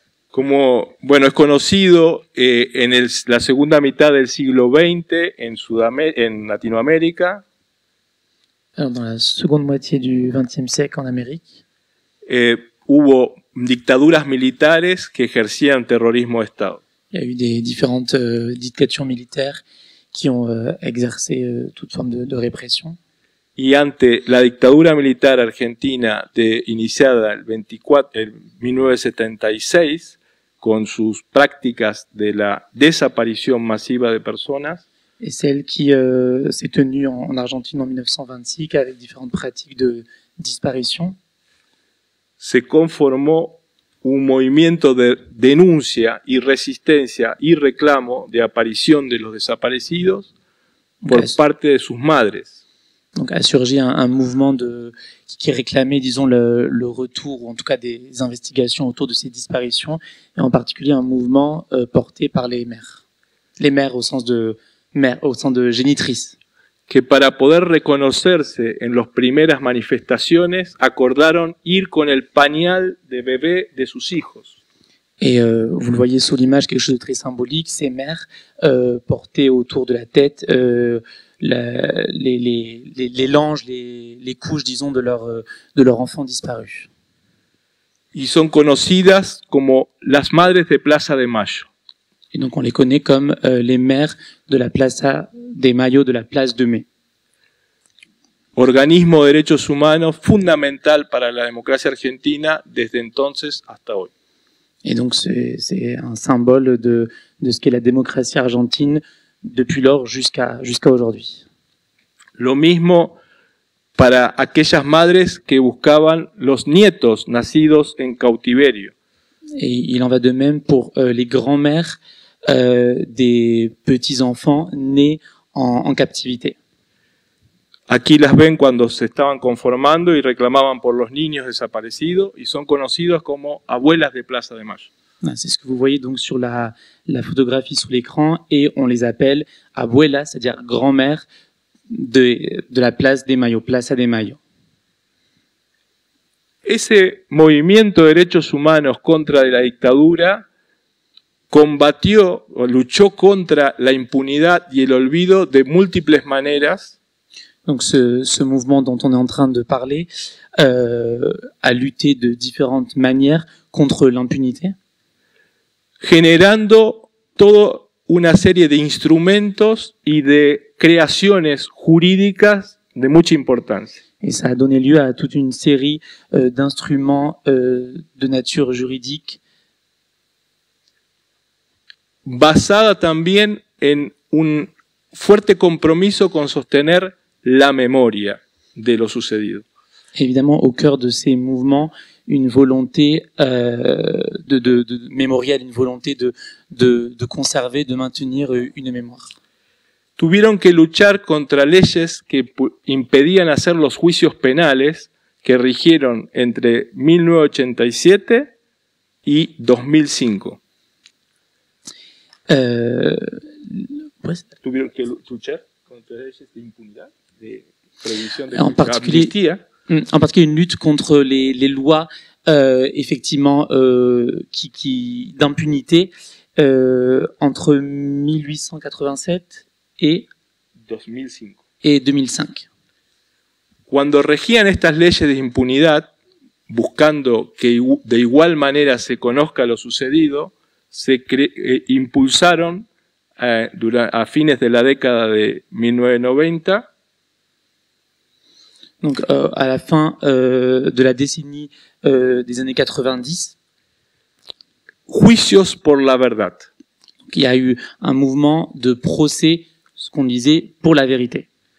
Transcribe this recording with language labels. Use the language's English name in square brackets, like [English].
[Spanish] Como, bueno, es conocido en la segunda mitad del siglo XX en Latinoamérica. [French] Alors, dans la seconde moitié du XXe siècle en Amérique, [Spanish] hubo dictaduras militares que ejercían terrorismo de Estado. [French] il y a eu des différentes dictatures militaires qui ont exercé toute forme de répression. [Spanish] Y ante la dictadura militar argentina iniciada el 1976, con sus prácticas de la desaparición masiva de personas, [French] Et celle qui s'est tenue en Argentine en 1926 avec différentes pratiques de disparition, [Spanish] se conformó un movimiento de denuncia y resistencia y reclamo de aparición de los desaparecidos por parte de sus madres. [French] Donc a surgi un mouvement qui réclamait, disons, le retour, ou en tout cas des investigations autour de ces disparitions, et en particulier un mouvement porté par les mères. Les mères au sens de génitrices. [Spanish] Que para poder reconocerse en las primeras manifestaciones acordaron ir con el pañal de bebé de sus hijos. [French] Et vous le voyez sous l'image, quelque chose de très symbolique, ces mères portaient autour de la tête les langes, les couches, disons, de leur enfant disparu. [Spanish] Y son conocidas como las madres de Plaza de Mayo. [French] Et donc on les connaît comme les mères de la Plaza de Mayo, de la place de Mai. [Spanish] Organismo de derechos humanos fundamental para la democracia argentina desde entonces hasta hoy. [French] Et donc c'est un symbole de ce qu'est la démocratie argentine depuis lors jusqu'à aujourd'hui. [Spanish] Lo mismo para aquellas madres que buscaban los nietos nacidos en cautiverio. [French] Et il en va de même pour les grands-mères des petits-enfants nés en captivité. [Spanish] Aquí las ven cuando se estaban conformando y reclamaban por los niños desaparecidos y son conocidas como abuelas de Plaza de Mayo. [French] C'est ce que vous voyez donc sur la photographie sous l'écran, et on les appelle abuelas, c'est-à-dire grand-mère de la place de Mayo, Plaza de Mayo. [Spanish] Ese movimiento de derechos humanos contra la dictadura combatió o luchó contra la impunidad y el olvido de múltiples maneras. [French] Donc ce mouvement dont on est en train de parler a lutté de différentes manières contre l'impunité, [Spanish] generando toda una serie de instrumentos y de creaciones jurídicas de mucha importancia. [French] Et ça a donné lieu à toute une série d'instruments de nature juridique, [Spanish] basada también en un fuerte compromiso con sostener la memoria de lo sucedido. [French] Évidemment, au cœur de ces mouvements, une volonté de mémorial, une volonté de conserver, de maintenir une mémoire. [Spanish] Tuvieron que luchar contra leyes que impedían hacer los juicios penales que rigieron entre 1987 y 2005. Pues, Tuvieron que luchar contra leyes de impunidad, de prohibición de [French] en particulier une lutte contre les lois effectivement d'impunité entre 1887 et 2005. [Spanish] Cuando regían estas leyes de impunidad, buscando que de igual manera se conozca lo sucedido, se impulsaron a fines de la década de 1990. [French] Donc à la fin de la décennie des années 90, [Spanish] juicios por la verdad. [French] Donc, il y a eu un mouvement de procès, ce qu'on disait, pour la vérité.